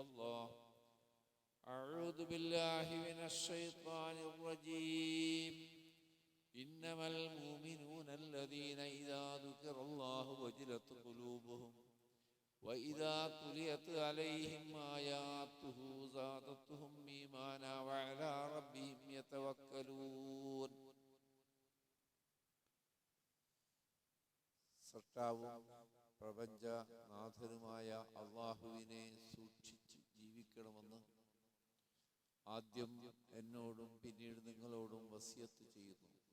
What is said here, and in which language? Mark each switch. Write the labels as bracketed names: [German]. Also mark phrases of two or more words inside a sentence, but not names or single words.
[Arabic] الله أعوذ بالله من الشيطان الرجيم إنما المؤمنون الذين إذا ذكر الله وجلت قلوبهم وإذا تليت عليهم آياته زادتهم إيمانا وعلى ربهم يتوكلون [Malayalam] സൃഷ്ടാവും പ്രപഞ്ചനാഥനുമായ അല്ലാഹുവിനെ സൂക്ഷിച്ച് ജീവിക്കണമെന്ന് ആദ്യം എന്നോടും പിന്നീട് നിങ്ങളോടും വസിയത്ത് ചെയ്യുന്നു.